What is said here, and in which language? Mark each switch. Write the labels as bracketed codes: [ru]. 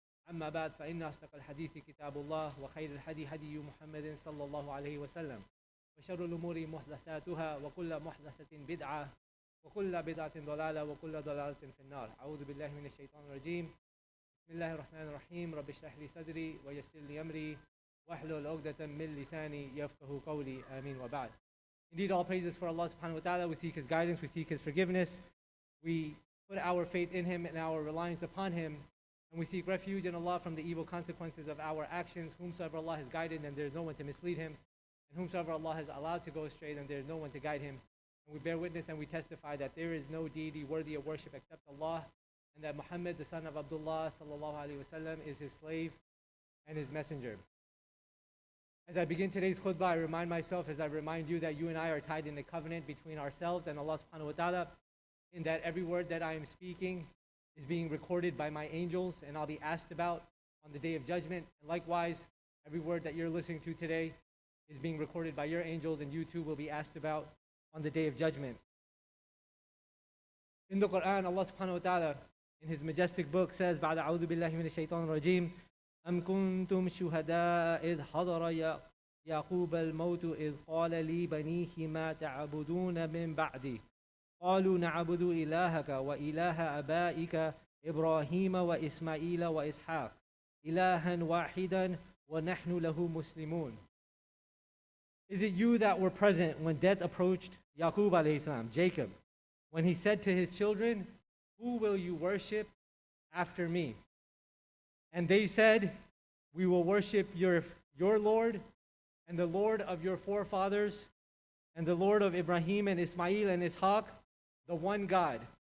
[ar] أما بعد فإن أصدق الحديث كتاب الله وخير الهدي هدي محمد صلى الله عليه وسلم وشر الأمور محدثاتها وكل محدثة بدعة وكل بدعة ضلالة وكل ضلالة في النار. أعوذ بالله من الشيطان الرجيم. بسم الله الرحمن الرحيم. رب اشرح لي صدري ويسر لي أمري واحلل عقدة من لساني يفقهوا قولي. آمين وبعد. [en] Indeed, all praises for Allah subhanahu wa ta'ala. We seek His guidance, we seek His forgiveness. We put our faith in Him and our reliance upon Him. And we seek refuge in Allah from the evil consequences of our actions. Whomsoever Allah has guided, then there is no one to mislead him. And whomsoever Allah has allowed to go astray, then there is no one to guide him. And we bear witness and we testify that there is no deity worthy of worship except Allah. And that Muhammad, the son of Abdullah sallallahu alaihi wasallam, is his slave and his messenger. As I begin today's khutbah, I remind myself, as I remind you, that you and I are tied in the covenant between ourselves and Allah subhanahu wa ta'ala, in that every word that I am speaking is being recorded by my angels and I'll be asked about on the day of judgment. And likewise, every word that you're listening to today is being recorded by your angels and you too will be asked about on the day of judgment. In the Quran, Allah subhanahu wa ta'ala, in His majestic book, says, [ar] بعد أعوذ بالله من الشيطان الرجيم أم كنتم شهداء إذ حضر يعقوب الموت إذ قال لبنيه ما تعبدون من بعدي قالوا نعبد إلهك وإله آبائك إبراهيم وإسماعيل وإسحاق إلها واحدا ونحن له مسلمون. [en] Is it you that were present when death approached Yaqub alayhi salam, Jacob, when he said to his children, who will you worship after me? And they said, we will worship your Lord and the Lord of your forefathers and the Lord of Ibrahim and Ismail and Ishaq, the one God.